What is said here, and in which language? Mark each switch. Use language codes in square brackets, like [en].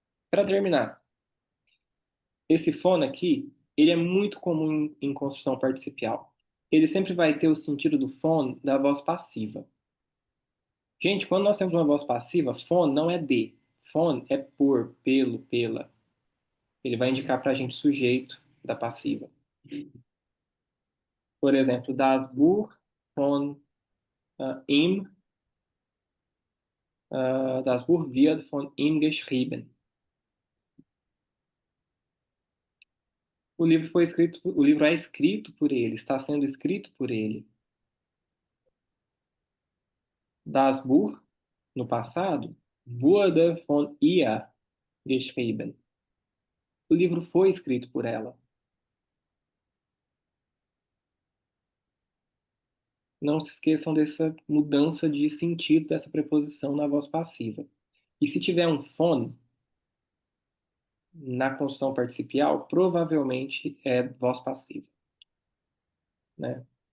[pt] Para terminar, esse fono aqui, ele é muito comum em construção participial. Ele sempre vai ter o sentido do fono da voz passiva. Gente, quando nós temos uma voz passiva, fono não é de. Fono é por, pelo, pela. Ele vai indicar para a gente o sujeito da passiva. Por exemplo, [de] das Buch von ihm, das Buch wird von ihm geschrieben. [pt] O livro é escrito por ele, está sendo escrito por ele. [de] Das Buch, [pt] no passado, [de] wurde von ihr geschrieben. [pt] O livro foi escrito por ela. Não se esqueçam dessa mudança de sentido dessa preposição na voz passiva. E se tiver um von na construção participial, provavelmente é voz passiva, né?